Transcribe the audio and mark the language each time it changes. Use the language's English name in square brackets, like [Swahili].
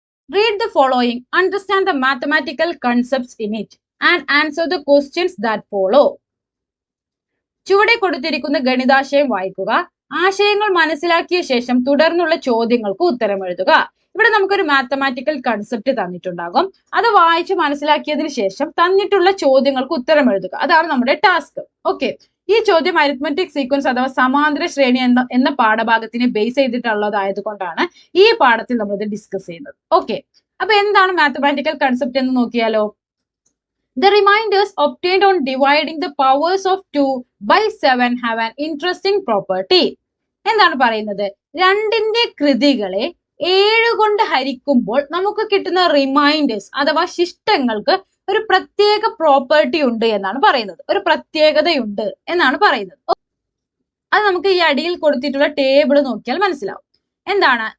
[English] Read the following, understand the mathematical concepts in it and answer the questions that follow. [Malayalam] ചുവടെ കൊടുത്തിരിക്കുന്ന ഗണിതാശയം വായിക്കുക. ആശയങ്ങൾ മനസ്സിലാക്കിയ ശേഷം തുടർന്നുള്ള ചോദ്യങ്ങൾക്ക് ഉത്തരം എഴുതുക. ഇവിടെ നമുക്കൊരു മാത്തമാറ്റിക്കൽ കൺസെപ്റ്റ് തന്നിട്ടുണ്ടാകും. അത് വായിച്ച് മനസ്സിലാക്കിയതിനു ശേഷം തന്നിട്ടുള്ള ചോദ്യങ്ങൾക്ക് ഉത്തരം എഴുതുക. അതാണ് നമ്മുടെ ടാസ്ക്. ഓക്കെ, ഈ ചോദ്യം അരിത്മെറ്റിക് സീക്വൻസ് അഥവാ സമാന്തര ശ്രേണി എന്ന പാഠഭാഗത്തിനെ ബേസ് ചെയ്തിട്ടുള്ളതായത് കൊണ്ടാണ് ഈ പാഠത്തിൽ നമ്മൾ ഇത് ഡിസ്കസ് ചെയ്യുന്നത്. ഓക്കെ, അപ്പൊ എന്താണ് മാത്തമാറ്റിക്കൽ കൺസെപ്റ്റ് എന്ന് നോക്കിയാലോ? [English] The reminders obtained on dividing the powers of 2 by 7 have an interesting property. [Malayalam] എന്താണ് പറയുന്നത്? 2ന്റെ കൃതികളെ 7 കൊണ്ട് ഹരിക്കുമ്പോൾ നമുക്ക് കിട്ടുന്ന റിമൈൻഡേഴ്സ് അഥവാ ശിഷ്ടങ്ങൾക്ക് ഒരു പ്രത്യേക പ്രോപ്പർട്ടി ഉണ്ട് എന്നാണ് പറയുന്നത്. ഒരു പ്രത്യേകതയുണ്ട് എന്നാണ് പറയുന്നത്. അത് നമുക്ക് ഈ അടിയിൽ കൊടുത്തിട്ടുള്ള ടേബിൾ നോക്കിയാൽ മനസ്സിലാവും. എന്താണ്?